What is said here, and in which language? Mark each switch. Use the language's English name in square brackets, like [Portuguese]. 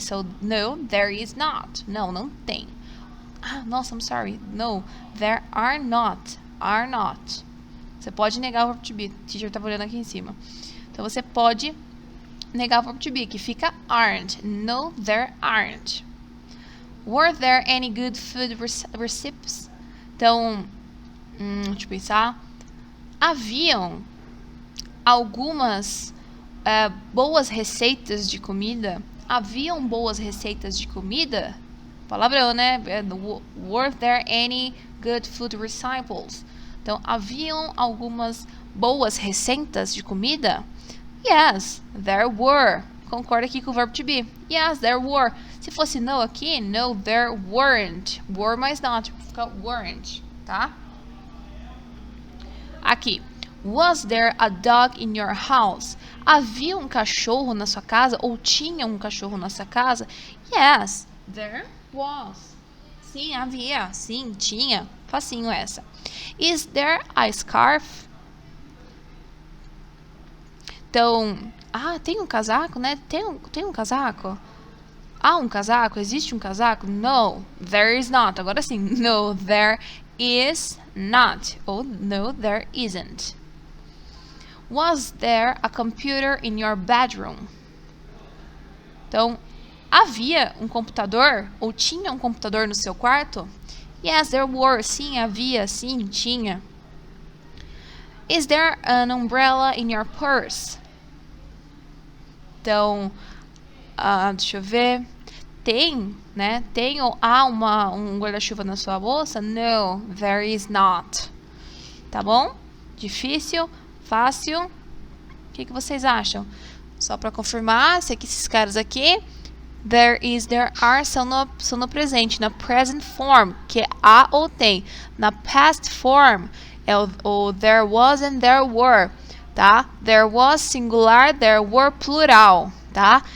[English] So, no, there is not. [Portuguese] Não tem. Nossa, [English] I'm sorry. No, there are not. Are not. [Portuguese] Você pode negar o verbo to be. O teacher estava olhando aqui em cima. Então, você pode negar o verbo to be, que fica aren't. [English] No, there aren't. Were there any good food recipes? [Portuguese] Então, deixa eu pensar. Haviam algumas boas receitas de comida? Haviam boas receitas de comida? Palavrão, né? Were there any good food recipes? Então, haviam algumas boas receitas de comida? [English] Yes, there were. [Portuguese] Concorda aqui com o verbo [English] to be. Yes, there were. [Portuguese] Se fosse no aqui, [English] no, there weren't. [Portuguese] Were mais not, fica weren't, tá? [English] Aqui. Was there a dog in your house? [Portuguese] Havia um cachorro na sua casa? Ou tinha um cachorro na sua casa? [English] Yes, there was. [Portuguese] Sim, havia. Sim, tinha. Facinho essa. [English] Is there a scarf? [Portuguese] Então, tem um casaco, né? Tem um casaco? Há um casaco? Existe um casaco? [English] No, there is not. [Portuguese] Agora sim. [English] No, there is not. Ou no, there isn't. Was there a computer in your bedroom? [Portuguese] Então, havia um computador ou tinha um computador no seu quarto? [English] Yes, there were. [Portuguese] Sim, havia. Sim, tinha. [English] Is there an umbrella in your purse? [Portuguese] Então, deixa eu ver. Tem, né? Tem ou há um guarda-chuva na sua bolsa? [English] No, there is not. [Portuguese] Tá bom? Difícil? Fácil? O que vocês acham? Só para confirmar, esses caras aqui, [English] there is, there are, [Portuguese] são no presente, na [English] present form, [Portuguese] que é há ou tem. Na [English] past form, [Portuguese] é o [English] there was and there were, [Portuguese] tá? [English] There was singular, there were plural, tá?